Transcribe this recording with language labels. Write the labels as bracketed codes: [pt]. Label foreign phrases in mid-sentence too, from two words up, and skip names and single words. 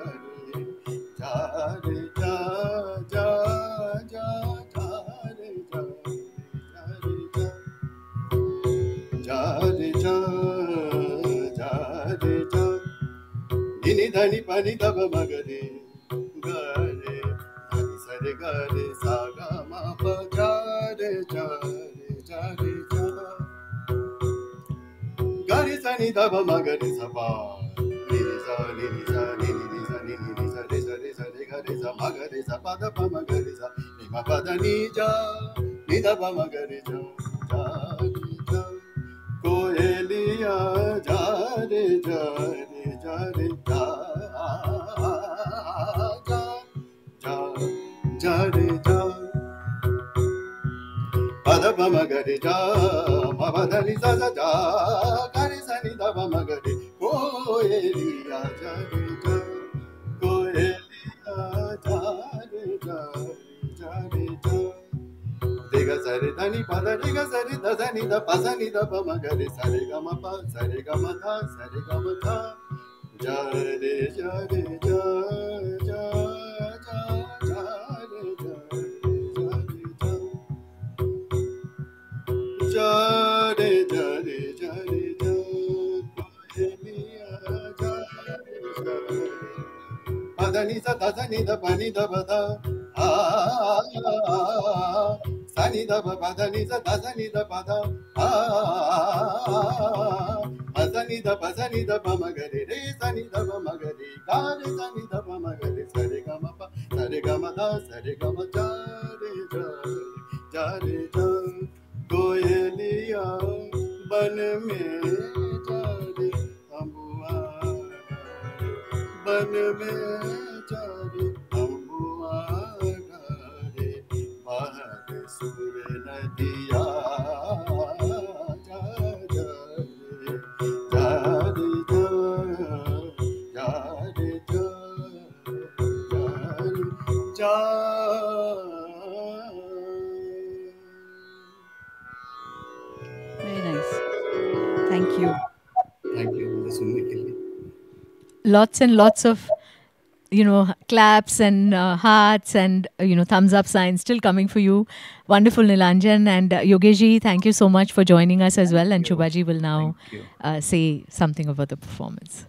[hi] रे जा जा जा जा रे जा रे जा निनी धनी पानी दब मगरे गरे धनी सरे गरे सागा मा प जा रे जा रे जा गरे सनी दब मगरे सपा निनी सा निनी सा निनी सा निनी सा रे सा रे सा रे गरे सा मगरे सा प द प मगरे सा नि म प द नि जा नि द प मगरे जा जा कोयलिया जा रे जा रे जा रे जा जा जा रे जा पद प मगरे जा म प ध नि सा सा जा ग रे सा नि द प मगरे कोयलिया जा रे जा कोयलिया जा रे जा रे जा गा सरे धनी पद रे गा सरे ध धनी ध प धनी ध प म ग रे सरे ग म प सरे ग म ध सरे ग म ध जा रे जा रे जा जा जा जा रे जा जा रे जा रे जा रे जा कोयलिया जा रे पधनी सा ध धनी ध प नि ध प ध आ सनी ध प ध नि सा ध सनी ध प ध आ सनी ध प म ग रे रे सनी ध प म ग रे गा रे सनी ध प म ग रे सरे ग म प सरे ग म ध सरे ग म जा रे जा कोयलिया बन में जा रे अम्बुआ बन में जा रे अम्बुआ रे बहत सुर नदिया जा जा रे जा रे जा रे जा जा [en] Thank you. thank you [hi] मुझे सुनने के लिए. [en] Lots and lots of claps and hearts and thumbs up signs still coming for you. Wonderful, Nilanjan. And Yogesh, thank you so much for joining us as well. And Thank you. Shubhaji will now Thank you. say something about the performance.